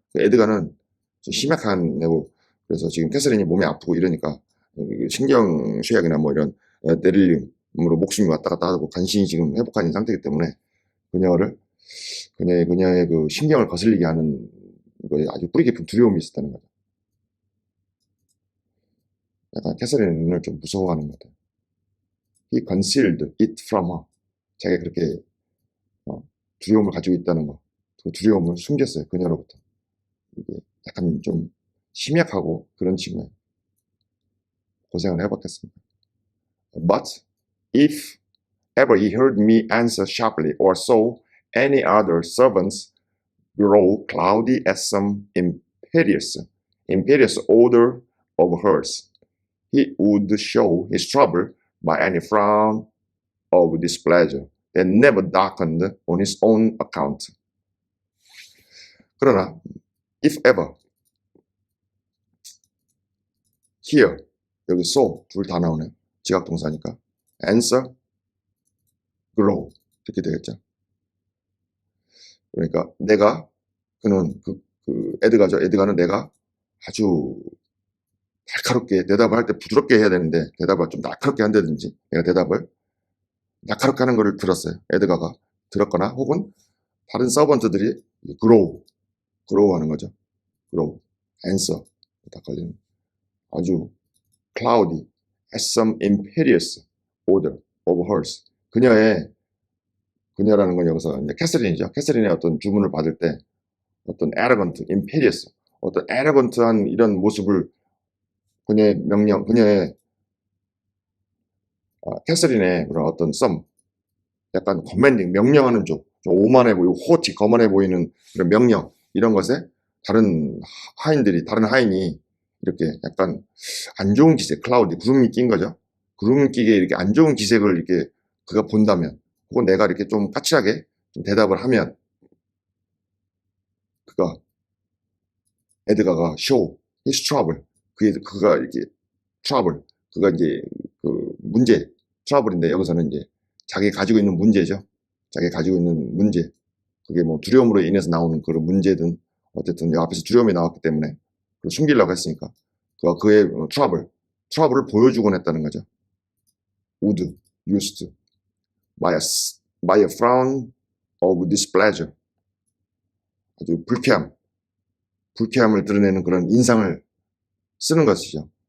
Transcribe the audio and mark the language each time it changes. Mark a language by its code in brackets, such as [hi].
[ko] 에드가는 좀 심약한 애고 그래서 지금 캐서린이 몸이 아프고 이러니까 신경 쇠약이나 뭐 이런 뇌를림으로 목숨이 왔다 갔다 하고 간신히 지금 회복한 상태이기 때문에 그녀의 그 신경을 거슬리게 하는 거에 아주 뿌리 깊은 두려움이 있었다는 거죠. 약간 캐서린을 좀 무서워하는 것 같아요. [en] He concealed it from her. [ko] 자기가 그렇게 두려움을 가지고 있다는 거, 그 두려움을 숨겼어요. 그녀로부터. 이게 약간 좀 심약하고 그런 친구예요. 고생을 해봤겠습니다. [en] But if ever he heard me answer sharply or saw any other servants grow cloudy at some imperious order of hers, he would show his trouble by any frown of displeasure that never darkened on his own account. [ko] 그러나 [en] if ever here [ko] 여기 [en] so [ko] 둘 다 나오네요. 지각동사니까 [en] answer grow [ko] 이렇게 되겠죠. 그러니까 내가 그는 에드가죠. 에드가는 내가 아주 날카롭게 대답을 할 때 부드럽게 해야 되는데 대답을 좀 날카롭게 한다든지 내가 대답을 날카롭게 하는 것을 들었어요. 에드가가 들었거나 혹은 다른 서번트들이 grow 하는 거죠. [en] grow, answer [ko] 딱 걸리는 아주 [en] cloudy, as some imperious order of hers. [ko] 그녀라는 건 여기서 이제 캐서린이죠. 캐서린의 어떤 주문을 받을 때 어떤 arrogant, imperious, 어떤 arrogant한 이런 모습을 그녀의 캐서린의 그런 어떤 약간 commanding, 명령하는 좀 오만해 보이고 haughty, 거만해 보이는 그런 명령 이런 것에 다른 하인이 이렇게 약간 안 좋은 기색, cloudy, 구름이 낀 거죠. 구름이 끼게 이렇게 안 좋은 기색을 이렇게 그가 본다면, 혹은 내가 이렇게 좀 까칠하게 좀 대답을 하면, 에드가가 [en] show his trouble, [ko] 그가 이렇게 trouble, 그가 이제 그 문제, trouble인데 여기서는 이제 자기 가지고 있는 문제죠. 자기 가지고 있는 문제, 그게 뭐 두려움으로 인해서 나오는 그런 문제든 어쨌든 앞에서 두려움이 나왔기 때문에 숨기려고 했으니까 그의 trouble을 보여주곤 했다는 거죠. [en] would, used, by a frown of displeasure. [ko] 아주 불쾌함을 드러내는 그런 인상을 쓰는 것이죠.